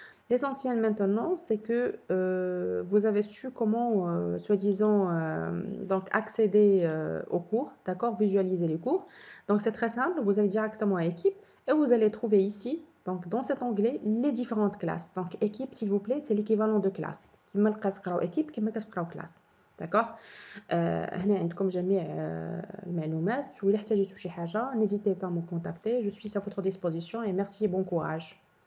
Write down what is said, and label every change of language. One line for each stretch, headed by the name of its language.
French: L'essentiel maintenant, c'est que vous avez su comment, soi-disant, donc accéder aux cours, d'accord, visualiser les cours. Donc c'est très simple, vous allez directement à équipe et vous allez trouver ici, donc dans cet onglet, les différentes classes. Donc équipe, s'il vous plaît, c'est l'équivalent de classe.
Arabic: كما كتقراو équipe كما كتقراو classe.
French: d'accord.
Arabic: هنا عندكم جميع المعلومات، وإلا احتاجتوا شي حاجة
French: n'hésitez pas à me contacter, je suis à votre disposition et merci et bon courage.